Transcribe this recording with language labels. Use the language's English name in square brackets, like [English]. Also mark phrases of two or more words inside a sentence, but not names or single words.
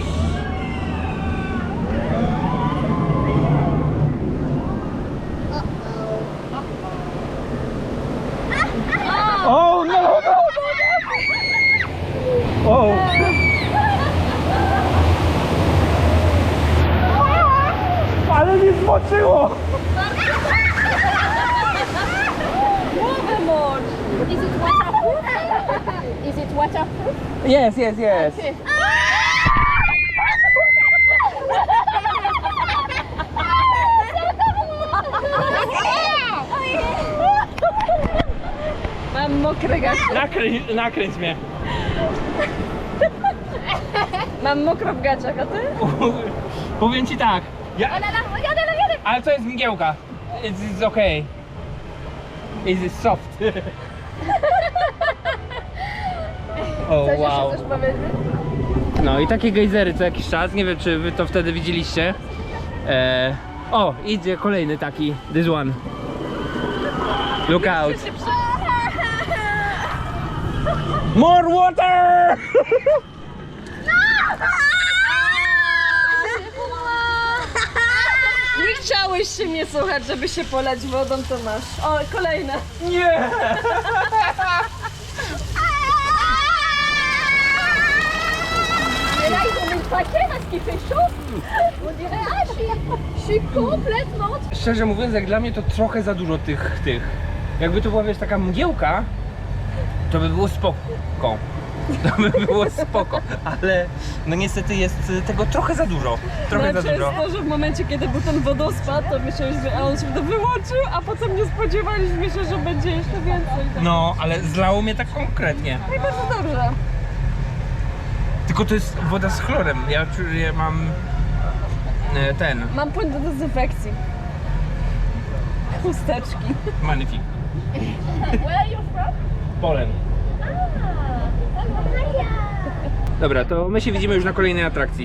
[Polish] O, no! O! Ale mnie zmoczyło! Głowę mocz! [English] Is it waterproof? Is it waterproof? Yes. [Polish] Mam mokre gacie. Nakręć mnie. Mam mokro w gaciach, a ty? Powiem ci tak. [French] Oh là là, regardez. [Polish] Ale to jest mgiełka. [English] It's okay. It's soft. [Polish] O, Chcesz wow. jeszcze coś powiedzieć? No i takie gejzery co jakiś czas. Nie wiem, czy wy to wtedy widzieliście. O, idzie kolejny taki. [English] This one. Look out. More water! [Polish] Nie chciałeś się mnie słuchać, żeby się polać wodą, to masz. O, kolejne. Nie! [French] Et là, ils ont mis le paquet parce qu'il fait chaud. On dirait, ah, Je suis complètement... [Polish] Szczerze mówiąc, jak dla mnie to trochę za dużo tych. Jakby to była, wiesz, taka mgiełka, to by było spoko. To by było spoko, ale no niestety jest tego trochę za dużo. Trochę za dużo. Jest to, że w momencie, kiedy był ten wodospad, to myśleliśmy, a on się to wyłączył, a potem nie spodziewaliśmy się, że będzie jeszcze więcej. No, ale zlało mnie tak konkretnie. No i bardzo dobrze. Tylko to jest woda z chlorem. Ja czuję, mam ten Mam płyn do dezynfekcji. Chusteczki. [French] magnifik. [English] Where are you from? Polen. Maria. [Polish] Dobra, to my się widzimy już na kolejnej atrakcji.